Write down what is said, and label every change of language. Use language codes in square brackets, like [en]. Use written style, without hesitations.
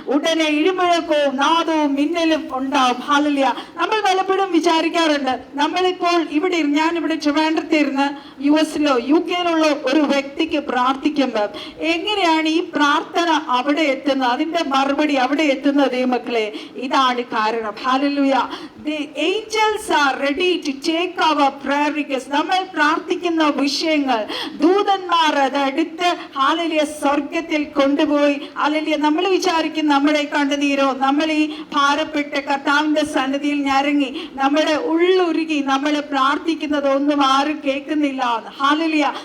[ml] ഉടനെ ഇടിമുഴക്കവും നാദവും മിന്നലും ഉണ്ടാവും. ഹല്ലേലൂയ. നമ്മൾ പലപ്പോഴും വിചാരിക്കാറുണ്ട്, നമ്മളിപ്പോൾ ഞാനിവിടെ ട്രിവാൻഡ്രത്തിരുന്ന് US-ലോ UK-യിലുള്ള ഒരു വ്യക്തിക്ക് പ്രാർത്ഥിക്കുമ്പോൾ എങ്ങനെയാണ് ഈ പ്രാർത്ഥന അവിടെ എത്തുന്നത്, അതിന്റെ മറുപടി അവിടെ എത്തുന്നത്? ദൈവമക്കളെ, ഇതാണ് കാരണം. Hallelujah. [en] The angels are ready to take our prayer requests. [ml] നമ്മൾ പ്രാർത്ഥിക്കുന്ന വിഷയങ്ങൾ ദൂതന്മാർ അത് എടുത്ത് ഹല്ലേലൂയ സ്വർഗത്തിൽ കൊണ്ടുപോയി. ഹല്ലേലൂയ. നമ്മൾ വിചാരിക്കും നമ്മുടെ കണ്ണുനീരോ നമ്മൾ ഈ ഭാരപ്പെട്ട് കർത്താവിന്റെ സന്നിധിയിൽ ഞരങ്ങി നമ്മുടെ ഉള്ളുരുകി നമ്മൾ പ്രാർത്ഥിക്കുന്നത് ഒന്നും ആരും കേൾക്കുന്നില്ല. ഹല്ലേലൂയ.